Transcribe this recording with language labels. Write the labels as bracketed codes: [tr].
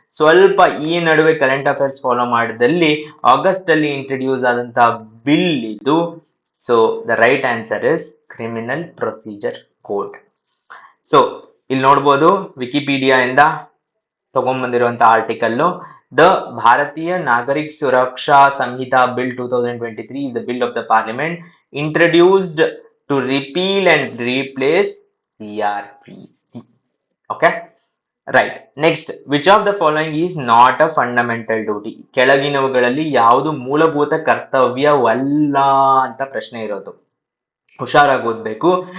[kn] ಸ್ವಲ್ಪ ಈ ನಡುವೆ ಕರೆಂಟ್ ಅಫೇರ್ಸ್ ಫಾಲೋ ಮಾಡಿದಲ್ಲಿ ಆಗಸ್ಟ್ ಅಲ್ಲಿ ಇಂಟ್ರೊಡ್ಯೂಸ್ ಆದಂತಹ ಬಿಲ್ ಇದು. [en] So the right answer is criminal procedure code. [kn] So ಇಲ್ಲಿ ನೋಡ್ಬೋದು, ವಿಕಿಪೀಡಿಯಾ ಇಂದ ತಗೊಂಡ್ಬಂದಿರುವಂತಹ article. [en] The Bharatiya Nagarik Suraksha Samhita Bill 2023 is the bill of the parliament introduced to repeal and replace CRPC. Okay, right. Next, which of the following is not a fundamental duty? [kn] ಕೆಳಗಿನವುಗಳಲ್ಲಿ ಯಾವುದು ಮೂಲಭೂತ ಕರ್ತವ್ಯವಲ್ಲ ಅಂತ ಪ್ರಶ್ನೆ ಇರೋದು. ಹುಷಾರಾಗಿ ಓದ್ಬೇಕು.